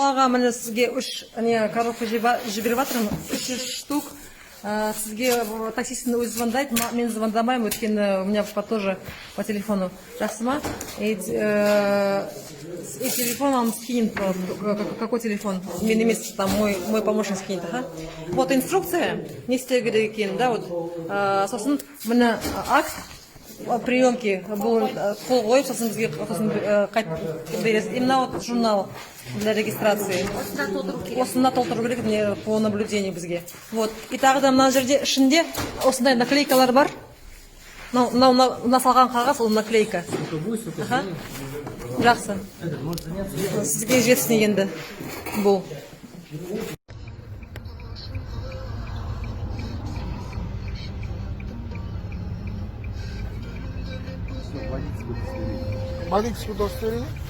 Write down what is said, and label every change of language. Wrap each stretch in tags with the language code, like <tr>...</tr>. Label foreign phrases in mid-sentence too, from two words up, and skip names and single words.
<kk>міне сізге 3 коробка жіберіп жатырмын, 300 штук. Сізге таксистің өзі звондайды, мен звондамаймын, өйткені</kk> <ru>у меня тоже по телефону.</ru> <kk>Жақсы ма?</kk> <ru>И телефон вам скинет, какой телефон?</ru> <kk>Мен емес,</kk> <ru>там мой помощник скинет. Вот инструкция,</ru> <kk>не істеу керек екен,</kk> <ru>да, вот.</ru> <kk>Сосын міне</kk> <ru>акт приемки</ru> <kk>бұл қол қойып, сосын бізге қайтып бересіз.</kk> <ru>Именно вот журнал для регистрации.</ru> <kk>Осында толтыру керек</kk> <ru>мне по наблюдению</ru> <kk>бізге. Вот. И тағы да мына жерде ішінде осындай наклейкалар бар. Мына салған қағаз, ол наклейка. Жақсы. Сізге жетсін енді бұл.</kk> <ru>Водительское удостоверение?</ru>